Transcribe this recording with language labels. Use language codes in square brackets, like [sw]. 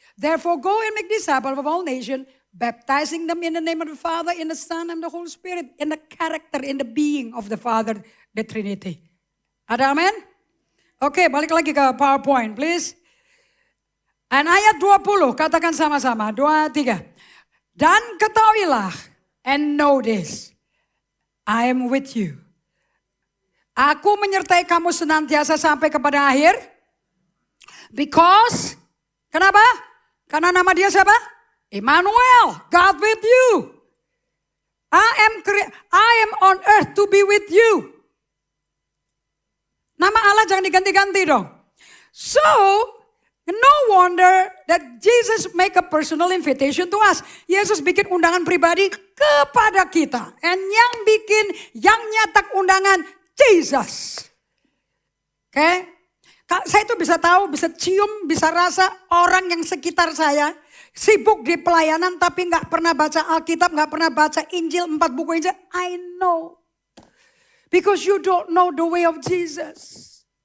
[en] Therefore go and make disciples of all nations, baptizing them in the name of the Father, in the Son, and the Holy Spirit, in the character, in the being of the Father, the Trinity. [id] Ada amin? Oke, balik lagi ke PowerPoint, please. Dan ayat 20, katakan sama-sama, 2, 3. Dan ketahuilah, [en] and know this, I am with you. [id] Aku menyertai kamu senantiasa sampai kepada akhir. Because, kenapa? Karena nama dia siapa? [en] Emmanuel, God with you. I am on earth to be with you. [id] Nama Allah jangan diganti-ganti dong. [en] So, no wonder that Jesus make a personal invitation to us. [id] Yesus bikin undangan pribadi kepada kita. And yang nyatak undangan, Jesus. Oke? Saya itu bisa tahu, bisa cium, bisa rasa orang yang sekitar saya sibuk di pelayanan tapi gak pernah baca Alkitab, gak pernah baca Injil, 4 buku Injil. [en] I know. Because you don't know the way of Jesus.